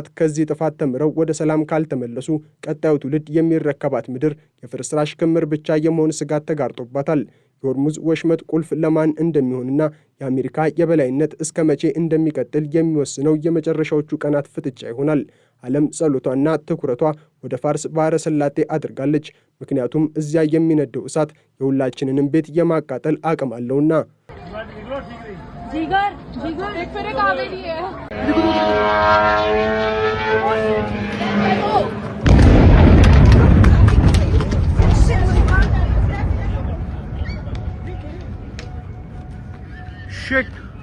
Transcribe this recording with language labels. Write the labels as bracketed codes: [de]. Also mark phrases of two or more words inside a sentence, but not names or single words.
[am] ከዚህ ጥፋት ተምረው ወደ ሰላም ካልተመለሱ ቀጣዩ ትውልድ የሚረከባት ምድር የፍርስራሽ ክምር ብቻ የመሆን ስጋት ተጋርጦባታል። የሆርሙዝ ወሽመጥ ቁልፍ ለማን እንደሚሆንና የአሜሪካ የበላይነት እስከ መቼ እንደሚቀጥል የሚወስነው የመጨረሻዎቹ ቀናት ፍጥጫ ይሆናል። ዓለም ጸሎቷና ትኩረቷ ወደ ፋርስ ባሕረ ሰላጤ አድርጋለች። ምክንያቱም እዚያ የሚነደው እሳት የሁላችንንም ቤት የማቃጠል አቅም አለውና። जिगर जिगर एक फेरे कावेरी है. [en] Shit.